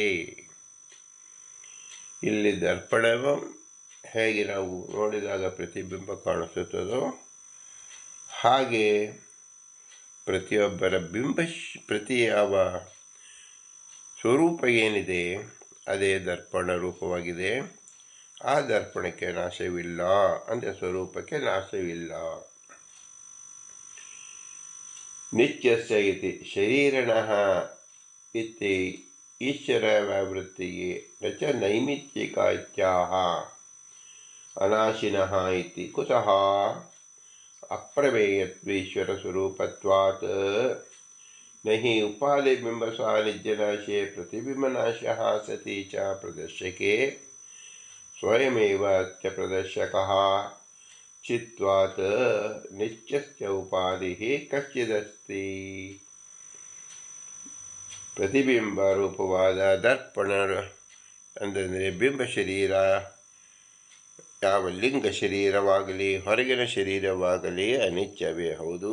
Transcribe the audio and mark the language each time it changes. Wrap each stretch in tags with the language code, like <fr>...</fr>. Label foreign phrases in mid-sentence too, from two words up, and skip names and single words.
<kn>ಇಲ್ಲಿ ದರ್ಪಣವು ಹೇಗೆ ನಾವು ನೋಡಿದಾಗ ಪ್ರತಿಬಿಂಬ ಕಾಣಿಸುತ್ತದೋ ಹಾಗೆ ಪ್ರತಿಯೊಬ್ಬರ ಪ್ರತಿ ಯಾವ ಸ್ವರೂಪ ಏನಿದೆ ಅದೇ ದರ್ಪಣ ರೂಪವಾಗಿದೆ. ಆ ದರ್ಪಣಕ್ಕೆ ನಾಶವಿಲ್ಲ, ಅಂದರೆ ಸ್ವರೂಪಕ್ಕೆ ನಾಶವಿಲ್ಲ.</kn> <sa>ನಿತ್ಯಸ್ಯ ಇತಿ ಶರೀರಿಣಃ ಇತಿ ಈಶ್ವರ ವ್ಯಾವೃತ್ತಿಗೆ ನ ಚ ನೈಮಿತ್ತಿಕ ಇತ್ಯಾಹ ಅನಾಶಿನಃ ಇತಿ ಕುತಃ ಅಪ್ರಮೇಯತ್ವೇಶ್ವರ ಸ್ವರೂಪತ್ವಾತ್ ನಹಿ ಉಪಾಧಿ ಬಿಂಬ ಸಾನ್ನಿಧ್ಯನಾಶೇ ಪ್ರತಿಬಿಂಬನಾಶಃ ಸತಿ ಚ ಪ್ರದರ್ಶಕೆ ಸ್ವಯಮೇವ ಅತ್ಯ ಪ್ರದರ್ಶಕಃ ಚಿತ್ವಾತ್ ನಿತ್ಯಸ್ಯ ಉಪಾಧಿ ಕಶ್ಚಿದಸ್ತಿ.</sa> <kn>ಪ್ರತಿಬಿಂಬ ರೂಪವಾದ ದರ್ಪಣ ಅಂದರೆ ಬಿಂಬ ಶರೀರ ಯಾವ ಲಿಂಗ ಶರೀರವಾಗಲಿ ಹೊರಗಿನ ಶರೀರವಾಗಲಿ ಅನಿತ್ಯವೇ ಹೌದು.</kn>